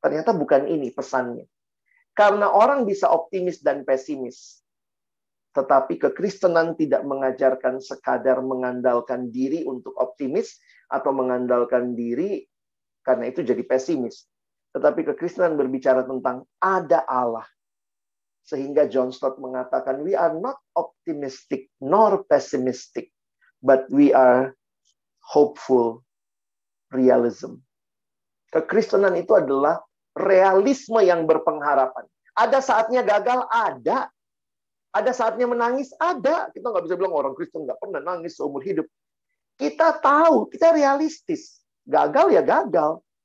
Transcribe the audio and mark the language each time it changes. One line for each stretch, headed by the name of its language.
Indonesian: Ternyata bukan ini pesannya. Karena orang bisa optimis dan pesimis. Tetapi kekristenan tidak mengajarkan sekadar mengandalkan diri untuk optimis atau mengandalkan diri karena itu jadi pesimis. Tetapi kekristenan berbicara tentang ada Allah. Sehingga John Stott mengatakan,
English: we are not optimistic nor pessimistic, but we are hopeful realism.
Indonesian: Kekristenan itu adalah realisme yang berpengharapan. Ada saatnya gagal, ada. Ada saatnya menangis, ada. Kita nggak bisa bilang orang Kristen nggak pernah nangis seumur hidup. Kita tahu, kita realistis. Gagal ya gagal.